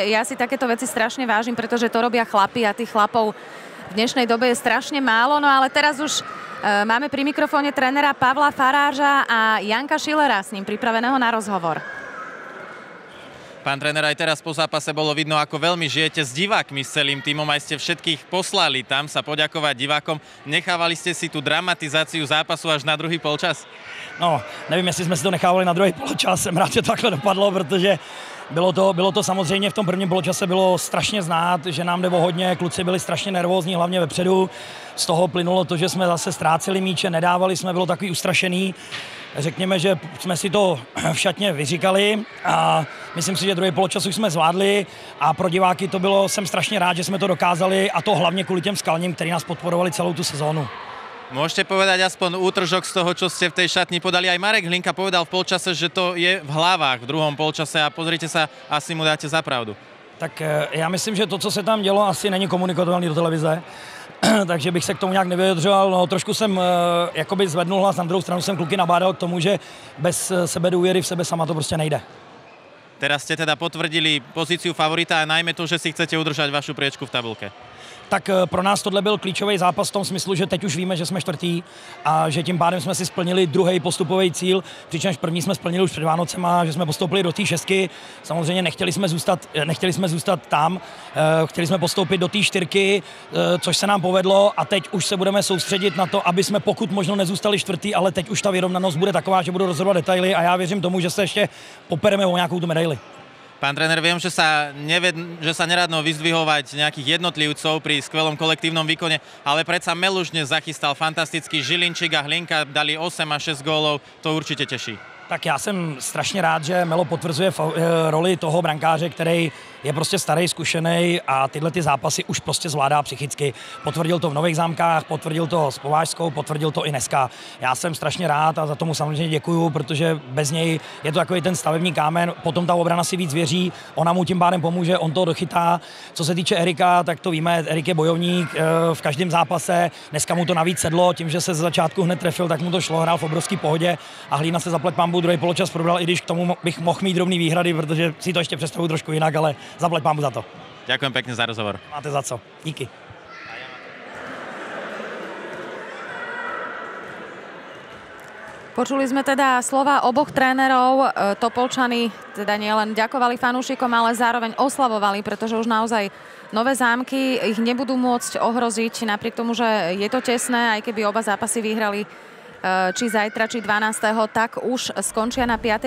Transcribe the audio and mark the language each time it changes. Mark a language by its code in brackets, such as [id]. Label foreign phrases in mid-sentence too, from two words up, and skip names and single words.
[sk] Ja si takéto veci strašne vážim, pretože to robia chlapi a tých chlapov v dnešnej dobe je strašne málo, no ale teraz už máme pri mikrofóne trénera Pavla Faráža a Janka Schillera, s ním pripraveného na rozhovor. Pán tréner, aj teraz po zápase bolo vidno, ako veľmi žijete s divákmi, s celým tímom, aj ste všetkých poslali tam sa poďakovať divákom. Nechávali ste si tú dramatizáciu zápasu až na druhý polčas? [cs] No, nevím, jestli jsme si to nechávali na druhý poločas, jsem rád, že to takhle dopadlo, protože bylo to samozřejmě v tom prvním poločase bylo strašně znát, že nám jde o hodně, kluci byli strašně nervózní, hlavně vepředu. Z toho plynulo to, že jsme zase ztráceli míče, nedávali jsme, bylo takový ustrašený. Řekněme, že jsme si to v šatně vyříkali a myslím si, že druhý poločas už jsme zvládli a pro diváky to bylo, jsem strašně rád, že jsme to dokázali a to hlavně kvůli těm skalním, kteří nás podporovali celou tu sezónu. [sk] Môžete povedať aspoň útržok z toho, čo ste v tej šatni podali. Aj Marek Hlinka povedal v polčase, že to je v hlavách v druhom polčase a pozrite sa, asi mu dáte za pravdu. [cs] Tak já myslím, že to, co se tam dělo, asi není komunikovatelné do televize, takže bych se k tomu nějak nevyjadřoval. No, trošku jsem jakoby zvednul hlas, na druhou stranu jsem kluky nabádal k tomu, že bez sebedůvěry v sebe sama to prostě nejde. [sk] Teraz ste teda potvrdili pozíciu favorita a najmä to, že si chcete udržať vašu priečku v tabulke. [cs] tak pro nás tohle byl klíčový zápas v tom smyslu, že teď už víme, že jsme čtvrtý a že tím pádem jsme si splnili druhý postupový cíl, přičemž první jsme splnili už před Vánocema, že jsme postoupili do té 6. Samozřejmě nechtěli jsme zůstat tam, chtěli jsme postoupit do té 4, což se nám povedlo a teď už se budeme soustředit na to, aby jsme pokud možno nezůstali čtvrtý, ale teď už ta vyrovnanost bude taková, že budou rozhodovat detaily a já věřím tomu, že se ještě popereme o nějakou tu medaili. Pán tréner, viem, že sa neradno vyzdvihovať nejakých jednotlivcov pri skvelom kolektívnom výkone, ale predsa Meluš dnes zachystal fantastický Žilinčík a Hlinka dali 8 a 6 gólov, to určite teší. Tak já jsem strašně rád, že Melo potvrzuje roli toho brankáře, který je prostě starý, zkušený a tyhle ty zápasy už prostě zvládá psychicky. Potvrdil to v Nových Zámkách, potvrdil to s Povážskou, potvrdil to i dneska. Já jsem strašně rád a za tomu samozřejmě děkuju, protože bez něj je to takový ten stavební kámen, potom ta obrana si víc věří, ona mu tím pádem pomůže, on to dochytá. Co se týče Erika, tak to víme, Erik je bojovník v každém zápase, dneska mu to navíc sedlo, tím, že se z začátku hned trefil, tak mu to šlo, hrál v obrovský pohodě a Hlína se zaplať pánbu druhý poločas probral, i když k tomu bych mohl mít rovný výhrady, protože si to ještě představuju trošku jinak, ale zaplať pánbu za to. [sk] Ďakujem pekne za rozhovor. [cs] Máte za co. Díky. [sk] Počuli sme teda slova oboch trénerov. Topolčany teda nielen ďakovali fanúšikom, ale zároveň oslavovali, pretože už naozaj Nové Zámky ich nebudú môcť ohroziť, napriek tomu, že je to tesné, aj keby oba zápasy vyhrali či zajtra, či 12., tak už skončia na 5.